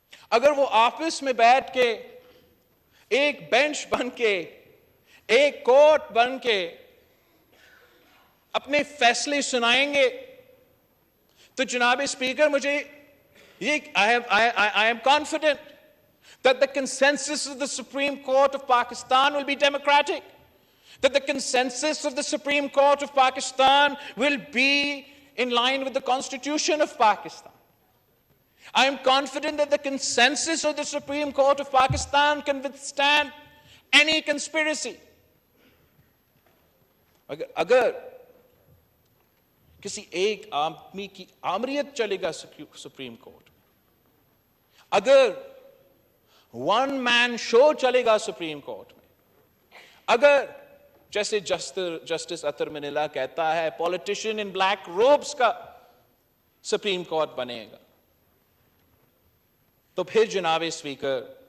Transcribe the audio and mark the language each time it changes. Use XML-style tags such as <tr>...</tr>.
<ur>اگر وہ آپس میں بیٹھ کے ایک بینچ بن کے ایک کورٹ بن کے اپنے فیصلے سنائیں گے تو جناب اسپیکر مجھے</ur> <en>I am confident that the consensus of the Supreme Court of Pakistan will be democratic, that the consensus of the Supreme Court of Pakistan will be in line with the Constitution of Pakistan. I am confident that the consensus of the Supreme Court of Pakistan can withstand any conspiracy.</en> <ur>اگر کسی ایک آدمی کی آمریت چلے گا supreme court, اگر one مین شو چلے گا supreme court میں، اگر جیسے جسٹس اطہر منیلا کہتا ہے</ur> <en>politician in black robes</en> <ur>کا سپریم کورٹ بنے گا، تو پھر جناب اسپیکر</ur>